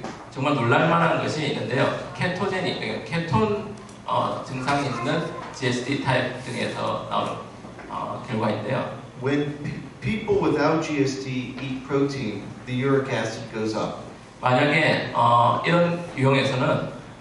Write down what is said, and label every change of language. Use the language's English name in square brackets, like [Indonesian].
[Korean] 정말 놀랄만한 것이 있는데요. 케토제닉, 그러니까 케톤 증상이 있는 GSD 타입 등에서 나오는 결과인데요. [English] When people without GSD eat protein, the uric acid goes up. [Korean] 만약에 이런 유형에서는